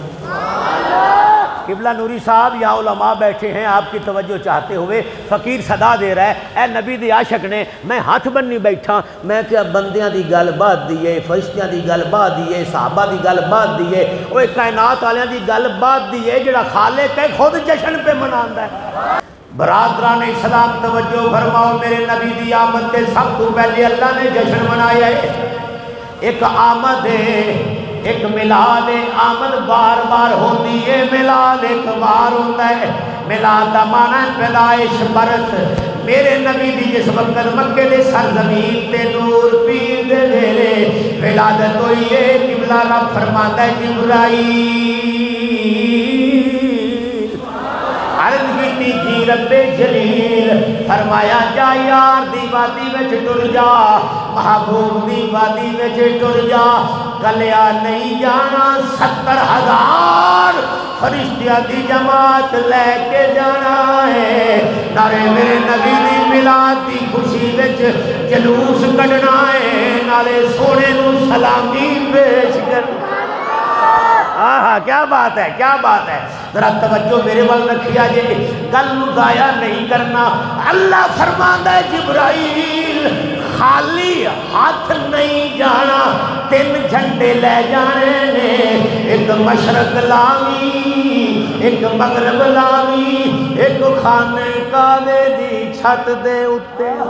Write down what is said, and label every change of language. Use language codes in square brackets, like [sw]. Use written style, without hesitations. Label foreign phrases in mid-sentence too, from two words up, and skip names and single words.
[pa] قبلہ نوری صاحب [ur] یا علماء بیٹھے ہیں آپ کی توجہ چاہتے ہوئے [pa] فقیر صدا دے رہا ہے اے نبی دی عاشق نے میں ہاتھ بننی بیٹھا میں کیا بندیاں دی گل بات دیئے فرشتیاں دی گل بات دیئے صحابہ دی گل بات دیئے اوہ کائنات والیاں دی گل بات دیئے جڑا خالق ہے خود جشن پہ مناندہ ہے برادران اسلام توجہ فرماؤ میرے نبی دی آمد تے سب تو پہلے اللہ نے جشن منایا ہے ایک آمد ہے ایک ملاد آمد بار بار ہوتی ہے ملاد ایک بار ہوتا ہے ملاد دا معنی پیدائش برت میرے نبی دی جس وقت مکے دے سرزمین تے نور پیر دے ویلے ولادت ہوئی ہے قبلہ رب فرماتا ہے جبرائیل عرض کی جی رب جلیل فرمایا جا یار دی وادی وچ ٹر جا محبوب دی وادی وچ ٹر جا کلیا نہیں جانا 70,000 فرشتیاں دی جماعت لے کے جانا ہے نارے میرے نبی دی میلاد دی خوشی وچ جلوس کڈنا ہے نالے سونے نو سلامی پیش کرنا کیا بات ہے، کیا بات ہے، ذرا توجہ میرے وال رکھیا جے، گل نو ضائع نہیں کرنا۔ اللہ فرماندا ہے جبرائیل خالی ہاتھ نہیں جانا، 3 جھنڈے لے جانے نے، ایک مشرق لاوی، ایک مغرب لاوی، ایک خانے کعبے دی چھت دے اتے۔